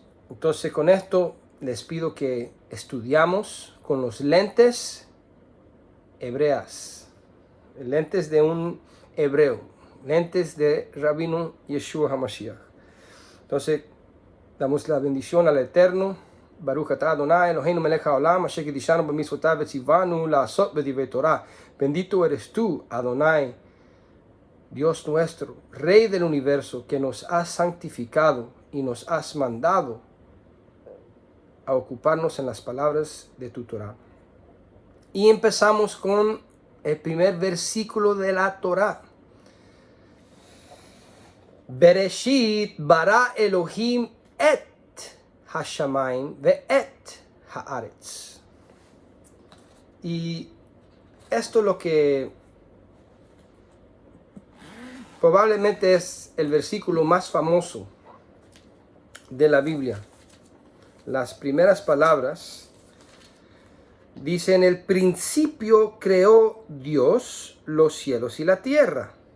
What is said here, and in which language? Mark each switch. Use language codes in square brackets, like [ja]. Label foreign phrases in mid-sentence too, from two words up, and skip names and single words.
[es] Entonces, con esto les pido que estudiamos con los lentes hebreas, lentes de un hebreo, lentes de Rabino Yeshua HaMashiach. Entonces, damos la bendición al Eterno. [he] ברוך אתה אדני אלהינו מלך העולם אשר קדשנו במצותיו וצונו לעשות בדברי תורה. [es] Bendito eres tú, Adonai, Dios nuestro, Rey del universo, que nos has santificado y nos has mandado a ocuparnos en las palabras de tu Torah. Y empezamos con el primer versículo de la Torah. [he] בראשית ברא אלהים את השמים ואת הארץ. [es] Y esto lo que probablemente es el versículo más famoso de la Biblia. Las primeras palabras dicen: en el principio creó Dios los cielos y la tierra.